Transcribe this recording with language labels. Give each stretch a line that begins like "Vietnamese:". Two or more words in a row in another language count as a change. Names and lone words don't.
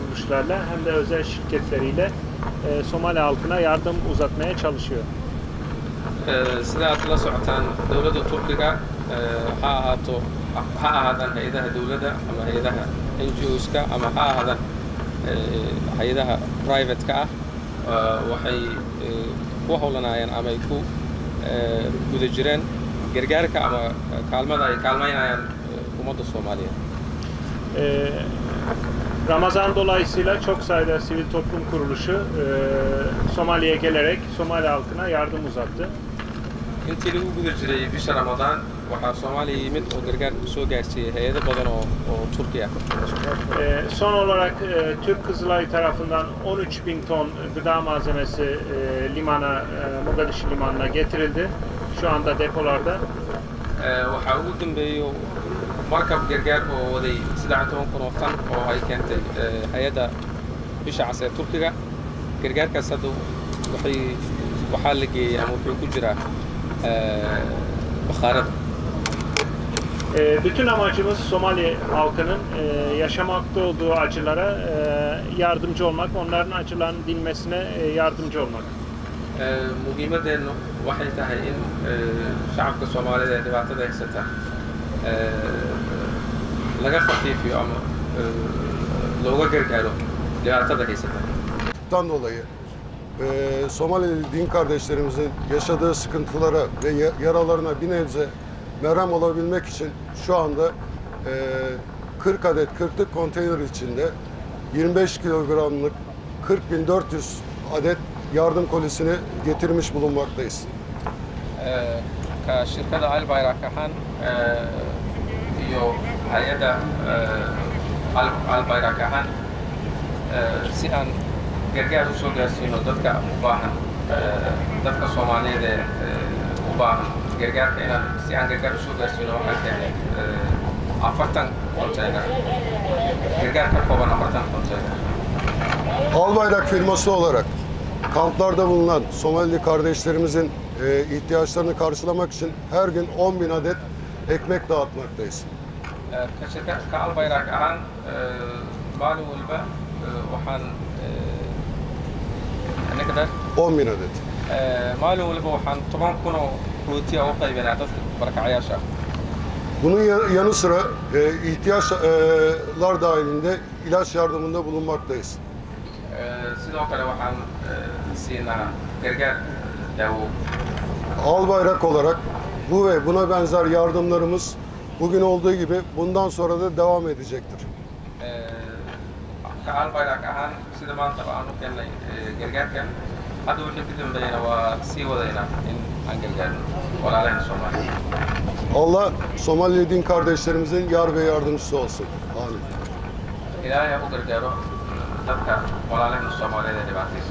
Turkish: kuruluşlarla hem de özel şirketleriyle Somali halkına yardım uzatmaya çalışıyor.
Somali: sida aad la socotaan dowladda Turkiga ha ahaadan hay'adaha dowladda ama hay'adaha NGOs-ka ama ha ahaadan hay'adaha private-ka waxay ku howlanayaan ama ay ku guda jireen gargaarka ama kaalmada ay kaalmaynayaan ummadda Soomaaliyeed.
Turkish: Ramazan dolayısıyla çok sayıda sivil toplum kuruluşu Somali'ye gelerek Somali halkına yardım uzattı.
Somali: intii lagu guda jiray bisha Ramadaan waxaa Soomaaliya yimid oo gargaar soo gaarsiiyey hay'ado badan oo Turkiya.
Turkish: Son olarak Türk Kızılayı tarafından 13.000 ton gıda malzemesi Mogadishu limanına getirildi. Şu anda depolarda.
Somali: Waxaa ugu dambeeyay markab gargaar oo waday 10 kun oo tan oo ay keentay hay'adda bisha cas ee Turkiga. Gargaarkaas hadda waxaa la geeyay ama wuxuu ku jiraa bakhaarada.
Turkish: Bütün amacımız Somali halkının yaşamakta olduğu acılara yardımcı olmak, onların acılarının dinmesine yardımcı olmak.
Somali: Muhiimadeennu waxay tahay in shacabka Soomaalida ee dhibaatada haysata laga khafiifiyo ama looga gargaaro dhibaatada haysata.
Turkish: Bundan dolayı Somalili din kardeşlerimizin yaşadığı sıkıntılara ve yaralarına bir nebze merhem olabilmek için şu anda 40 adet 40'lık konteyner içinde 25 kilogramlık 40.400 adet yardım kolisini getirmiş bulunmaktayız.
Somali: Ka shirkada Al Bayrak ahaan iyo hay'adda Al Bayrak ahaan si aan gargaar u soo gaarsiino dadka u baahan dadka Soomaaliyeed ee u baahan gargaarka inaan si aan gargaar u soo gaarsiino waxaan keenay 40 konteyner gargaar ka kooban 40 konteyner.
Turkish: Al Bayrak firması olarak kamplarda bulunan Somalili kardeşlerimizin ihtiyaçlarını karşılamak için her gün 10.000 adet ekmek dağıtmaktayız.
Somali: Shirkadka Al Bayrak ahaan maalin walba waxaan
Turkish: 10.000 adet.
Somali: maalin walba waxaan 10 kun oo rootiya u qaybinaa dadka barakacayaasha.
Turkish: Bunun yanı sıra ihtiyaçlar dahilinde ilaç yardımında bulunmaktayız.
Somali: Sidoo kale waxaan siinaa gargaar daawo.
Turkish: Al Bayrak olarak bu ve buna benzer yardımlarımız bugün olduğu gibi bundan sonra da devam edecektir.
Somali: Ka Al Bayrak ahaan sida maanta aan u keenay gargaarkan hadda wixii ka dambeeyana waa sii wadaynaa in aan gargaarno walaalahayna Soomaaliyeed.
Turkish: Allah Somali din kardeşlerimizin yar ve yardımcısı olsun. Amin.
Somali: Ilaahay u gargaaro dadka walaalahayna Soomaaliyeed ee dhibaataysan.